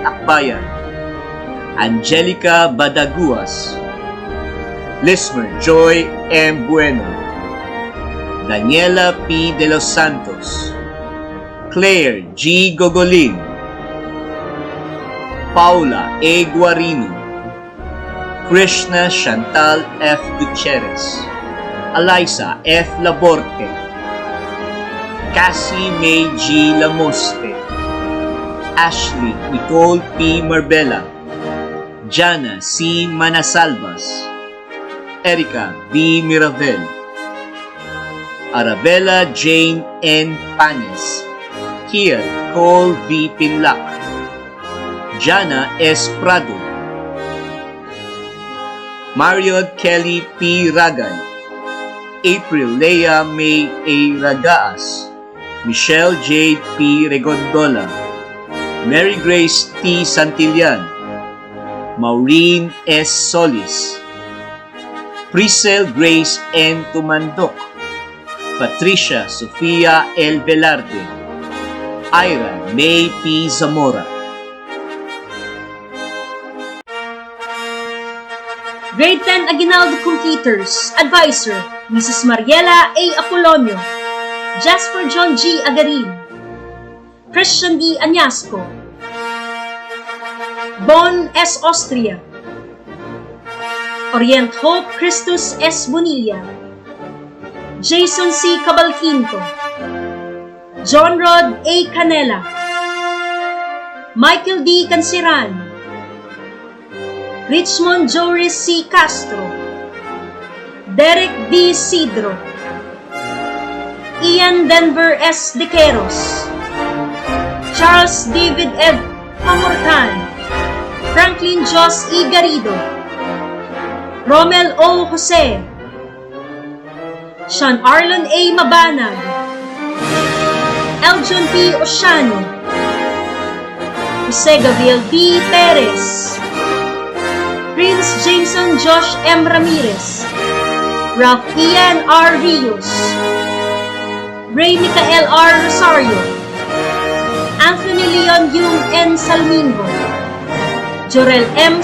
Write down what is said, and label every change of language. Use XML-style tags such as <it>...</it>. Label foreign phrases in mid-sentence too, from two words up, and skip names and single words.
<en>Akbayan, Angelica Badaguas, Lismer Joy M. Bueno, Daniela P. De Los Santos, Claire G. Gogolin, Paula A. Guarino, Krishna Chantal F. Gutierrez, Eliza F. Laborte, Cassie May G. Lamoste, Ashley Nicole P. Marbella, Jana C. Manasalvas, Erica B. Miravel, Arabella Jane N. Panes, Kiel Cole V. Pinlac, Jana S. Prado, Marion Kelly P. Ragay, April Leia May A. Ragaas, Michelle Jade P. Regondola, Mary Grace T. Santillan, Maureen S. Solis, Priscel Grace N. Tumandok, Patricia Sofia L. Velarde, Ira May P. Zamora. Grade 10 Aguinaldo Computers, Advisor, Mrs. Mariela A. Apolonio, Jasper John G. Agarin, Christian D. Añasco, Bon S. Austria, Orient Hope Christus S. Bonilla, Jason C. Cabalquinto, John Rod A. Canela, Michael D. Cansiran, Richmond Joris C. Castro, Derek D. Sidro, Ian Denver S. Dequeros, Charles David Ed Amorcan, Franklin Jos E. Garrido, Romel O. Jose, Sean Arlon A. Mabanag, Eljon P. Oceano, Jose Gabriel D. Perez, Prince Jameson Josh M. Ramirez, Ralph Ian R. Rios, Ray Micael R. Rosario, Anthony Leon Yung N. Salmingo, Jorel M.</en>